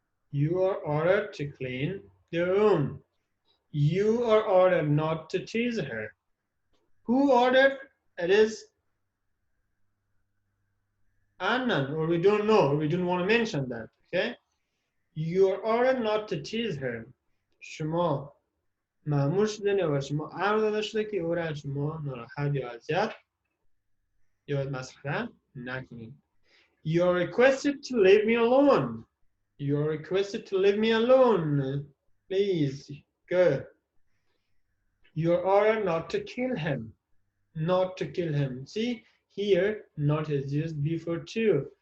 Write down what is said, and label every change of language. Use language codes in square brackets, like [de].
[en] You are ordered to clean the room. You are ordered not to tease her. Who ordered? It is Annan, or we don't know, or we don't want to mention that, okay? You are ordered not to tease her. [fa] شما مأمور شدین و شما امر داده شده که او را شما ناراحت یا اذیت یا مسخره نکنید. [en] You're requested to leave me alone. You're requested to leave me alone. Please, go. You're ordered not to kill him. Not to kill him. See, here, not is used before to.